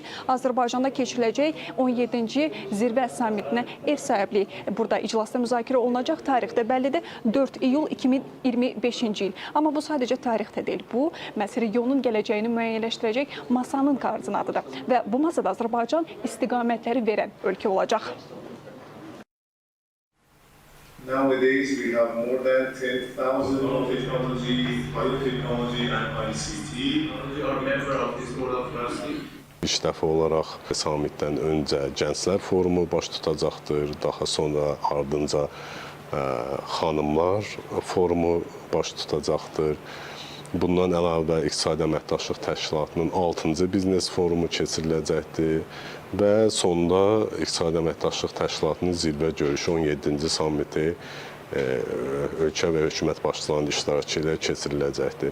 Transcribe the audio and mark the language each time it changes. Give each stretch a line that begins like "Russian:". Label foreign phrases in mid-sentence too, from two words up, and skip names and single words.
Azerbaijani: Azərbaycanda keçiriləcək 17-ci zirvə sammitinə ev sahibliyi burada iclasda müzakirə olunacaq. Tarixdə bəllidir, 4 iyul 2025-ci il. Amma bu sadəcə tarixdə deyil. Bu, məhz regionun gələcəyini müəyyənləşdirəcək masanın koordinatıdır və bu masada Azərbaycan istiqamətləri verən ölkə olacaq.
English: Nowadays, we have more than 10,000 technology, biotechnology and ICT. We are member of this board of trustees.
Azerbaijani: İlk dəfə olaraq sammitdən öncə Gənclər Forumu baş tutacaqdır. Daha sonra ardınca Xanımlar Forumu baş tutacaqdır. Bundan əlavə İqtisadi Əməkdaşlıq Təşkilatının 6-cı biznes forumu keçiriləcəkdir və sonda İqtisadi Əməkdaşlıq Təşkilatının zirvə görüşü 17-ci sammiti ölkə və hökumət başçılarının iştirakı ilə keçiriləcəkdir.